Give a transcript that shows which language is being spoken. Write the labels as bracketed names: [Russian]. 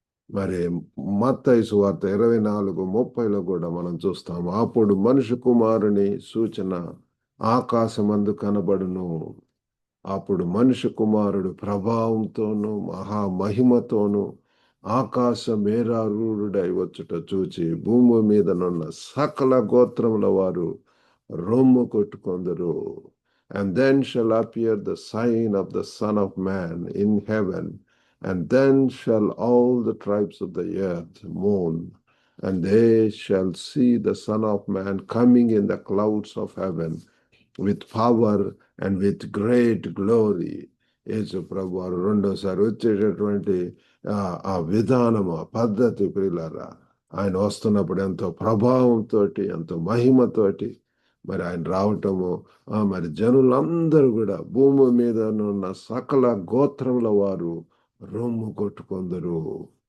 [Telugu] మరి మత్తయి సువార్త 24:30లో కూడా మనం చూస్తాము, అప్పుడు మనుష్య కుమారుని సూచన ఆకాశమందు కనబడును. అప్పుడు మనుష్య కుమారుడు ప్రభావంతోనూ మహామహిమతోనూ ఆకాశ మేఘారూఢుడై వచ్చుట చూచి భూమి మీదనున్న సకల గోత్రముల వారు రొమ్ము కొట్టుకొందురు. [English] And then shall appear the sign of the Son of Man in heaven, and then shall all the tribes of the earth mourn, and they shall see the Son of Man coming in the clouds of heaven with power and with great glory. [Telugu] యేసు ప్రభు వారు రెండోసారి వచ్చేటటువంటి ఆ విధానము, ఆ పద్ధతి ప్రియులారా, ఆయన వస్తున్నప్పుడు ఎంతో ప్రభావంతో, ఎంతో మహిమతోటి మరి ఆయన రావటము, మరి జనులందరూ కూడా భూమి మీద ఉన్న సకల గోత్రముల వారు రొమ్ము కొట్టుకొందరు.